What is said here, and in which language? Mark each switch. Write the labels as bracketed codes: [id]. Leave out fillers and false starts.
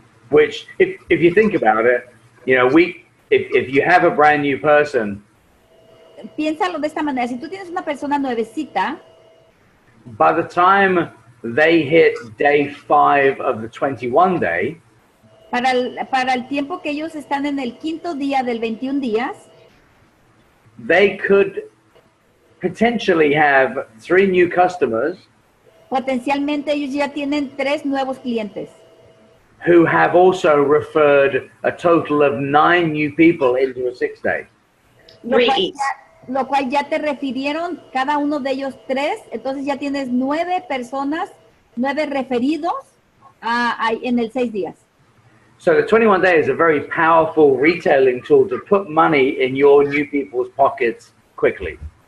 [en] Which, if you think about it, you know, if you have a brand new person, [es] piénsalo de esta manera, si tú tienes una persona nuevecita, [en] by the time they hit day 5 of the 21 day, [es] para el tiempo que ellos están en el 5º día del 21 días, [en] they could potentially have 3 new customers. [es] Potencialmente ellos ya tienen 3 nuevos clientes. [en] Who have also referred a total of 9 new people into a 6 day. [es] Lo cual ya te refirieron cada uno de ellos 3, entonces ya tienes 9 personas, 9 referidos en el 6 días. [en] So the 21 day is a very powerful retailing tool to put money in your new people's pockets quickly.